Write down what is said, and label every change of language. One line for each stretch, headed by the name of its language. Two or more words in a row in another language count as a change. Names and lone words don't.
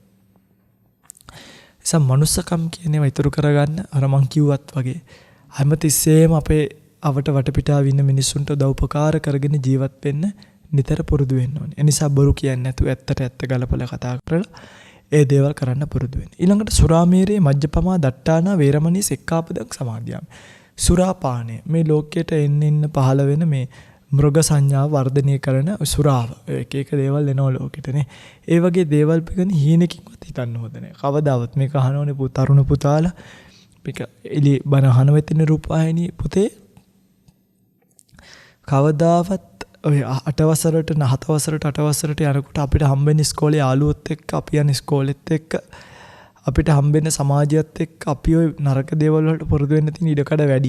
Sinhala: නිසා මනුස්සකම් කියන ඒවා ඉතුරු කරගන්න අර මං කිව්වත් වගේ හැමතිස්සෙම අපේ අවට වටපිටාව ඉන්න මිනිස්සුන්ට උදව්පකාර කරගෙන ජීවත් වෙන්න නිතර පුරුදු වෙන්න ඕනේ. ඒ නිසා බොරු කියන්නේ නැතුව ඇත්ත ගලපලා කතා කරලා ඒ දේවල් කරන්න පුරුදු වෙන්න.
Pali: ඊළඟට සුරාමේරේ මජ්ජපමා දට්ටානා වේරමණී සික්ඛාපදං සමාදියාමි.
Sinhala: සුරාපානය මේ ලෝකයට එන්න පහළ වෙන මේ මෘග සංඥාව වර්ධනය කරන සුරාව. එක දේවල් එනවා ලෝකෙටනේ. ඒ වගේ දේවල් පිළිගන්න හීනකින්වත් හිතන්න හොඳ නැහැ. කවදාවත් මේක අහනෝනේ තරුණ පුතාලා මේක එලි බන අහන වෙතින රූපවාහිනී පුතේ කවදාවත් ඔය 8 වසරට 7 වසරට 8 වසරට යනකොට අපිට හම්බෙන ඉස්කෝලේ යාළුවොත් එක්ක අපි යන ඉස්කෝලෙත් එක්ක අපිට හම්බෙන සමාජයත් එක්ක අපි ඔය නරක දේවල් වලට පුරුදු වෙන්න තියෙන ඉඩකඩ වැඩි.